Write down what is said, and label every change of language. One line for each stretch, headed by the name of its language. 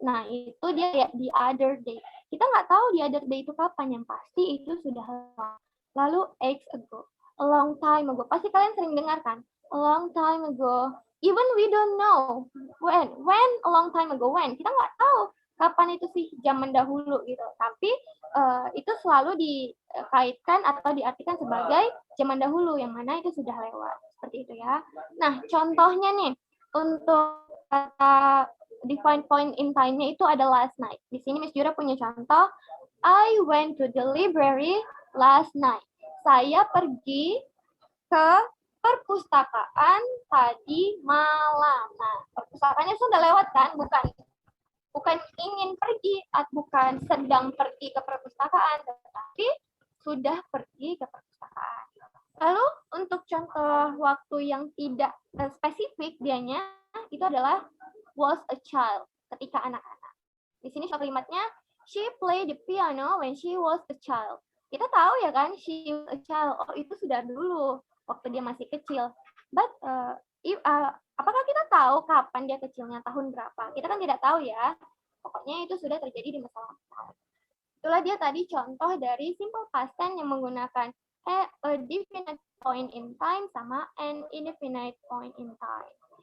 Indonesian: Nah, itu dia ya,
English: the other day.
Indonesian: Kita nggak tahu
English: the other day
Indonesian: itu kapan, yang pasti itu sudah lama. Lalu,
English: ages ago, a long time ago.
Indonesian: Pasti kalian sering dengar kan?
English: A long time ago. Even we don't know when a long time ago, when.
Indonesian: Kita nggak tahu kapan itu sih zaman dahulu gitu. Tapi itu selalu dikaitkan atau diartikan sebagai zaman dahulu, yang mana itu sudah lewat. Seperti itu ya. Nah, contohnya nih, untuk kata define point in time-nya itu ada
English: last night.
Indonesian: Di sini Miss Jura punya contoh,
English: I went to the library last night.
Indonesian: Saya pergi ke perpustakaan tadi malam. Nah, perpustakaannya sudah lewat kan? Bukan ingin pergi, bukan sedang pergi ke perpustakaan, tetapi sudah pergi ke perpustakaan. Lalu untuk contoh waktu yang tidak spesifik dianya itu adalah
English: was a child,
Indonesian: ketika anak-anak. Di sini kalimatnya
English: she played the piano when she was a child.
Indonesian: Kita tahu ya kan,
English: she was a child.
Indonesian: Oh, itu sudah dulu waktu dia masih kecil.
English: But
Indonesian: apakah kita tahu kapan dia kecilnya, tahun berapa? Kita kan tidak tahu ya. Pokoknya itu sudah terjadi di masa lampau. Itulah dia tadi contoh dari simple past tense yang menggunakan
English: a definite point in time
Indonesian: sama
English: an indefinite point in time.